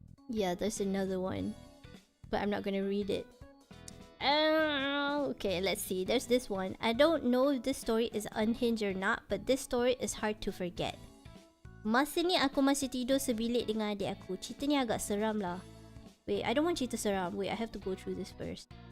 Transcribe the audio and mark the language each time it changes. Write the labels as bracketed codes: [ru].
[en] Yeah, there's another one, but I'm not gonna read it. Okay, let's see. There's this one. I don't know if this story is unhinged or not, but this story is hard to forget. [ms] Masa ni aku masih tidur sebilik dengan adik aku. Cerita ni agak seram lah. [en] Wait, I don't want [ms] cerita seram. [en] Wait, I have to go through this first.